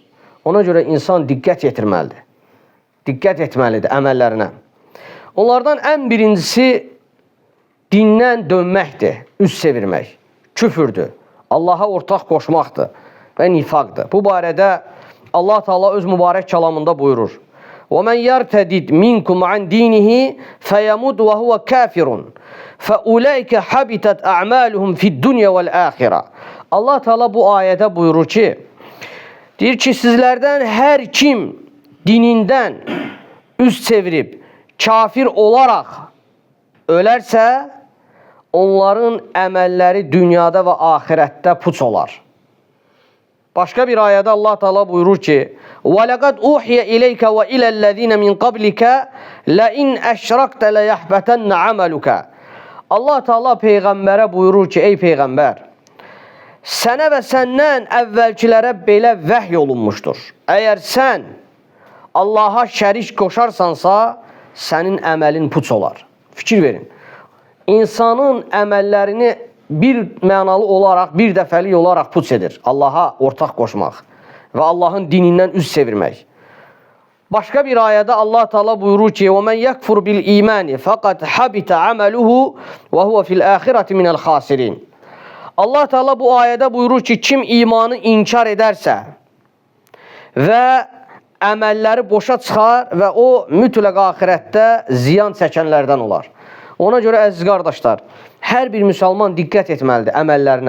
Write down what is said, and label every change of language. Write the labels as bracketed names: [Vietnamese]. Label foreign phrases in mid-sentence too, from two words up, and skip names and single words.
[Azerbaijani] Ona görə insan diqqət yetirməlidir. Diqqət etməlidir əməllərinə. Onlardan ən birincisi dindən dönməkdir, üz çevirmək, küfürdür, Allaha ortaq qoşmaqdır və nifaqdır. Bu barədə Allah Teala öz mübarək kəlamında buyurur. [Arabic] وَمَنْ يَرْتَدِدْ مِنْكُمْ عَنْ دِينِهِ فَيَمُدْ وَهُوَ كَافِرٌ فَأُولَٰئِكَ حَبِطَتْ أَعْمَالُهُمْ فِي الدُّنْيَا وَالْآخِرَةِ. [Azerbaijani] Allah Teala bu ayədə buyurur ki, deyir ki, sizlərdən hər kim dinindən üz çevirib kafir olaraq ölərsə, onların əməlləri dünyada və axirətdə puç olar. Başqa bir ayədə Allah Teala buyurur ki, [Arabic] وَلَقَدْ أُوحِيَ إِلَيْكَ وَإِلَى الَّذِينَ مِنْ قَبْلِكَ لَإِنْ أَشْرَكْتَ لَيَحْبَتَنَّ عَمَلُكَ. [Azerbaijani] Allah Teala Peyğəmbərə buyurur ki, ey Peyğəmbər, sənə və səndən əvvəlkilərə belə vəhy olunmuşdur. Əgər sən Allaha şərik qoşarsansa, sənin əməlin puç olar. Fikir verin. İnsanın əməllərini bir mənalı olaraq, bir dəfəlik olaraq puç edir. Allaha ortaq qoşmaq və Allahın dinindən üz çevirmək. Başqa bir ayədə Allah Teala buyurur ki, [Arabic] وَمَنْ يَكْفُرْ بِالْإِيمَانِ فَقَدْ حَبِتَ عَمَلُهُ وَهُوَ فِي الْآخِرَةِ مِنَ الْخَاسِرِينَ. [Azerbaijani] Allah Teala bu ayədə buyurur ki, kim imanı inkar edərsə və əməlləri boşa çıxar və o mütləq axirətdə ziyan çəkənlərdən olar. Ona görə, əziz qardaşlar, hər bir müsəlman diqqət etməlidir əməllərinə.